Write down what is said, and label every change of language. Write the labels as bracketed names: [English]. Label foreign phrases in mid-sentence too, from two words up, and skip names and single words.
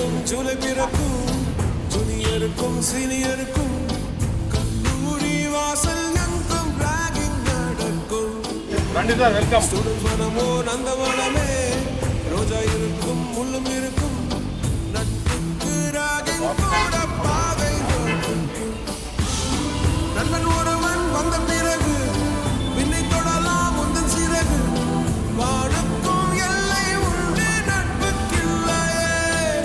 [Tamil] ஜூலை பிறக்கும் ஜூனியருக்கும் சீனியருக்கும் கல்லூரி வாசல் எங்கும் ராகிங் நடக்கும். [Telugu] రండి సార్, వెల్కమ్. [Tamil] ஸ்டூடெண்ட் மனமோ நந்தவனமே, ரோஜா இருக்கும் முள்ளும் இருக்கும், நட்புக்கு ராகிங் கூட பாதை வகுக்கும். நண்பன் ஒருவன் வந்த பிறகு விண்ணை தொடலாம் முந்தன் சிறகு, வாழுக்கும் எல்லை உண்டு நட்புக்கில்லையே.